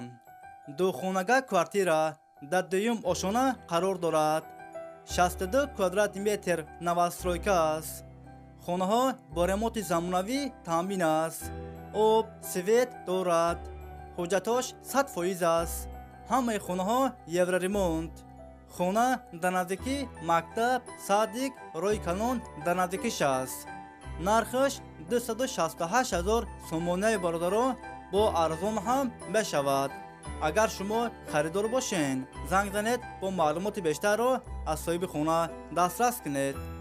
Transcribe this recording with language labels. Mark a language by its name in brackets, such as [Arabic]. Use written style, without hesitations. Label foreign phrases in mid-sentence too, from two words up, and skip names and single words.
[Tajik] духонага квартира дар 2 ошона қарор дорад. 62 квадрат метр новостройка аст. хонаҳо бо ремонти замонавӣ таъмин аст. об, свет дорад. ҳуҷҷатош 100% аст. ҳамаи хонаҳо евроремонт. خونه در نزدیکی مکتب صادق روی کانون در نزدیکیش است. نرخش 268,000 سومونه برادر با ارزان هم بشود. اگر شما خریدار باشین زنگ زنید با معلومات بیشتر را از صاحب خونه دسترس کنید.